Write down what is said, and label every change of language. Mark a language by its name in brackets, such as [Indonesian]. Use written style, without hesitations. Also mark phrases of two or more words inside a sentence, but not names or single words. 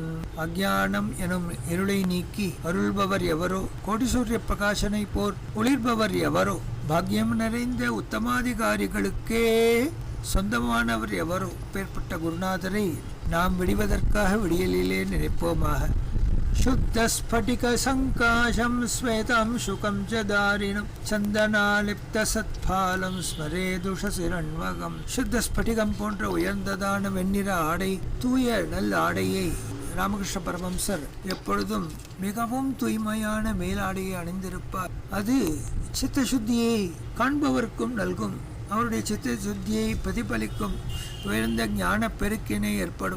[Tamil] அஜ்ஞானம் எனும் இருளை நீக்கி அருள்பவர் எவரோ, கோடி சூரிய பிரகாசனை போர் ஒளிர்பவர் எவரோ, பாக்யம் நிறைந்த உத்தமாதிகாரிகளுக்கே சொந்தமானவர் எவரோ, அப்பேற்பட்ட குருநாதரை நாம் விடுவதற்காக விடியலிலே நினைப்போமாக. [Sanskrit] शुद्धस्फटिकसङ्काशं श्वेतं शुकं च दारिणं चन्दनालिप्तसत्पालम् स्मरेतुषचिरण्वकम्. [Tamil] சுத்த ஸ்படிகம் போன்ற உயர்ந்ததான வெண்ணிற ஆடை, தூய நல்ல ஆடையை ராமகிருஷ்ண பரமஹம்சர் எப்பொழுதும் மிகவும் தூய்மையான மேலாடையை அணிந்திருப்பார். அது சித்த சுத்தியை காண்பவருக்கும் நல்கும், அவருடைய சித்த சுத்தியை பிரதிபலிக்கும், உயர்ந்த ஞான பெருக்கினை ஏற்படும்.